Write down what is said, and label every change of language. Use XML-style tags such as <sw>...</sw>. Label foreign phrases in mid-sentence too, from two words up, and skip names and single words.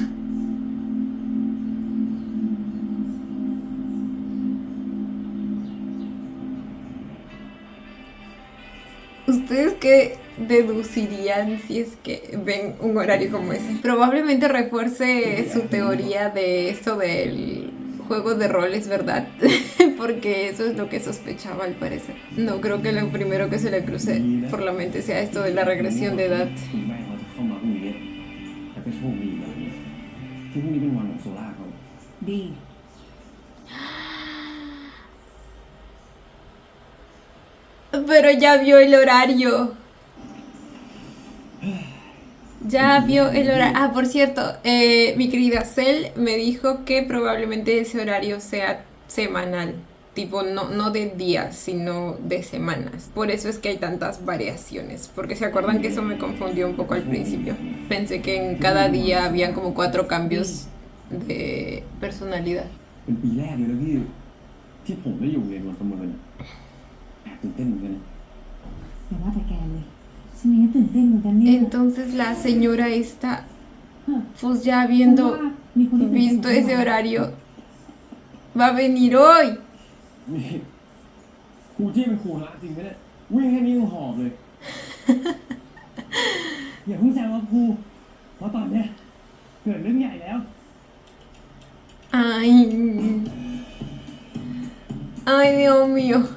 <es>¿Ustedes qué deducirían si es que ven un horario como ese? Probablemente refuerce su teoría de esto del juego de roles, ¿verdad? Porque eso es lo que sospechaba al parecer. No creo que lo primero que se le cruce por la mente sea esto de la regresión de edad.</es> <th>คุณแม่เขาจะเข้ามาพรุ่งนี้แต่ก็โชคดีแบบนี้ที่พรุ่งนี้เป็นวันของโซล่าเขา ดี</th> <es>Pero ya vio el horario. Ya vio el horario. Ah, por cierto, mi querida Cel me dijo que probablemente ese horario sea semanal. Tipo, no de días, sino de semanas. Por eso es que hay tantas variaciones. Porque se acuerdan que eso me confundió un poco al principio. Pensé que en cada día habían como 4 cambios de personalidad.</es> <th>เป็นปีแรกเลยนะพี่ที่ผมได้อยู่เรียนวันประเมินแอบตื่นเต้นเหมือนกันนะ อย่าว่าแต่แกเลยฉันเองก็ตื่นเต้นเหมือนกันเนี่ย</th> <es>Entonces la señora esta,</es> <th>ฮะ</th> <es>pues ya</es> <th>เพราะ</th> <es>habiendo</es> <th>ว่ามีคนที่ตื่นเต้น</th> <es>visto ese horario, va a venir hoy.</es> <th>นี่ครูจี้เป็นครูละจริงไหมเนี่ยวิ่งแค่นี้ยังหอบเลย อย่าเพิ่งแซวว่าครูเพราะตอนเนี้ยเกิดเรื่องใหญ่แล้ว</th> <es>Ay. Ay, Dios mío.</es>